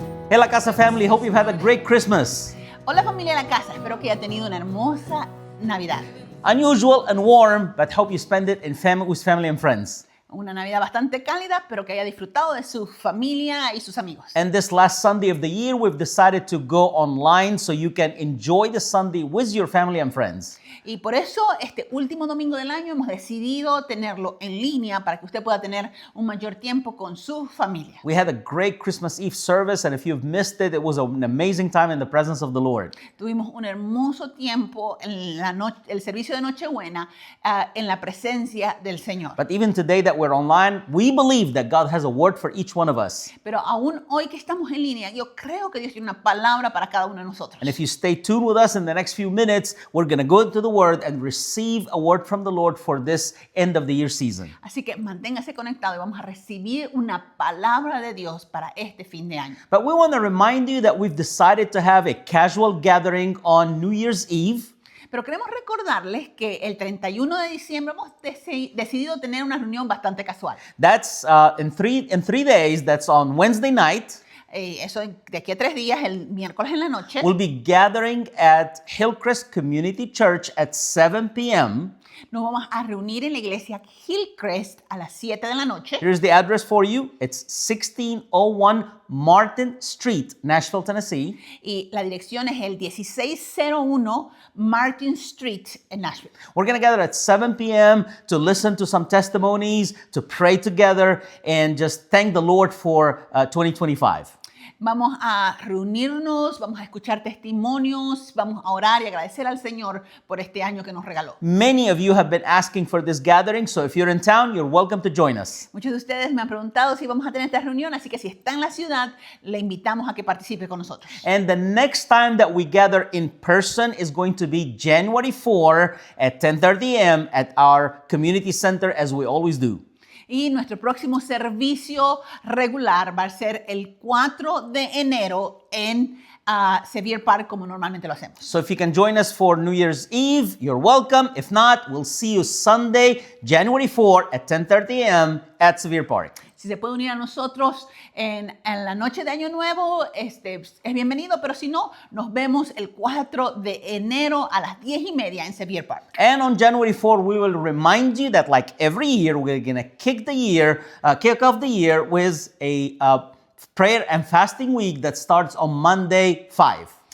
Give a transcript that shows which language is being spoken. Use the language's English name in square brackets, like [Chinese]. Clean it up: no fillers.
[English] Hey La Casa family, hope you've had a great Christmas. [Spanish] Hola familia de la casa, espero que haya tenido una hermosa Navidad. [English] Unusual and warm, but hope you spend it with family and friends. [Spanish] Una Navidad bastante cálida, pero que haya disfrutado de su familia y sus amigos. [English] And this last Sunday of the year, we've decided to go online so you can enjoy the Sunday with your family and friends. [Spanish] Y por eso este último domingo del año hemos decidido tenerlo en línea para que usted pueda tener un mayor tiempo con su familia. [English] We had a great Christmas Eve service, and if you've missed it, it was an amazing time in the presence of the Lord. [Spanish] Tuvimos un hermoso tiempo en el servicio de Nochebuena en la presencia del Señor. [English] But even today that we're online, we believe that God has a word for each one of us. [Spanish] Pero aún hoy que estamos en línea, yo creo que Dios tiene una palabra para cada uno de nosotros. [English] And if you stay tuned with us in the next few minutes, we're going to go into the Word and receive a word from the Lord for this end of the year season. [Spanish] Así que manténgase conectado y vamos a recibir una palabra de Dios para este fin de año. [English] But we want to remind you that we've decided to have a casual gathering on New Year's Eve. [Spanish] Pero queremos recordarles que el 31 de diciembre hemos decidido tener una reunión bastante casual. [English] That's in three days. That's on Wednesday night. [Spanish] Eso de aquí a 3 días, el miércoles en la noche. [English] We'll be gathering at Hillcrest Community Church at 7 p.m. [Spanish] Nos vamos a reunir en la iglesia Hillcrest a las 7 de la noche. [English] Here's the address for you. It's 1601 Martin Street, Nashville, Tennessee. [Spanish] Y la dirección es el 1601 Martin Street en Nashville. [English] We're going to gather at 7 p.m. to listen to some testimonies, to pray together, and just thank the Lord for 2025. [Spanish] Vamos a reunirnos, vamos a escuchar testimonios, vamos a orar y agradecer al Señor por este año que nos regaló. [English] Many of you have been asking for this gathering, so if you're in town, you're welcome to join us. [Spanish] Muchos de ustedes me han preguntado si vamos a tener esta reunión, así que si está en la ciudad, le invitamos a que participe con nosotros. [English] And the next time that we gather in person is going to be January 4 at 10:30 a.m. at our community center, as we always do. [Spanish] Y nuestro próximo servicio regular va a ser el 4 de enero en Sevier Park, como normalmente lo hacemos. [English] So if you can join us for New Year's Eve, you're welcome. If not, we'll see you Sunday, January 4 at 10:30 a.m. at Sevier Park. [Spanish] Si se puede unir a nosotros en la noche de Año Nuevo, es bienvenido, pero si no, nos vemos el 4 de enero a las 10:30 en Sevier Park. [English] And on January 4, we will remind you that like every year, we're going to kick off the year with a prayer and fasting week that starts on Monday 5.